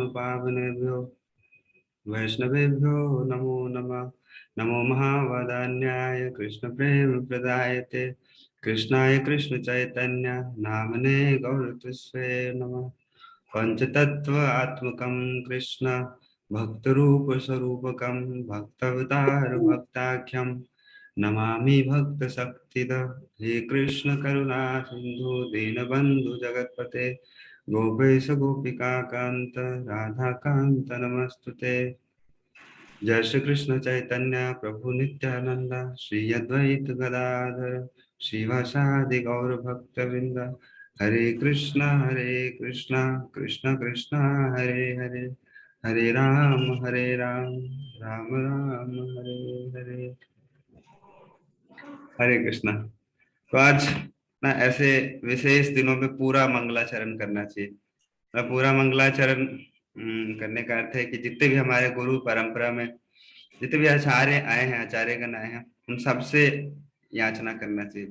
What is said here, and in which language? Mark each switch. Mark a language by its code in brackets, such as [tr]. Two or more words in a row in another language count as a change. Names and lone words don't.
[sa] पावनेभ्यो वैष्णवेभ्यो नमो नमः नमो महावदान्याय कृष्ण प्रेम प्रदायते कृष्णाय कृष्ण चैतन्य नामने गौरतस्वे नमः पंचतत्व आत्मकं कृष्ण भक्तरूप स्वरूपकं भक्तवतार भक्ताख्यं नमामि भक्त शक्तिद हे कृष्ण करुणा सिंधु दीनबंधु जगतपते गोपेश गोपिका कांत राधा कांत नमस्तुते जय श्री कृष्ण चैतन्य प्रभु नित्यानंद श्री अद्वैत गदाधर श्रीवासादि गौर भक्त वृंद हरे कृष्णा कृष्ण कृष्णा हरे हरे हरे राम राम राम हरे हरे हरे कृष्णा। [hi] तो आज ना ऐसे विशेष दिनों में पूरा मंगलाचरण करना चाहिए। मैं पूरा मंगलाचरण करने का अर्थ है कि जितने भी हमारे गुरु परंपरा में जितने भी आचार्य आए हैं आचार्यगण आए हैं उन सबसे याचना करना चाहिए।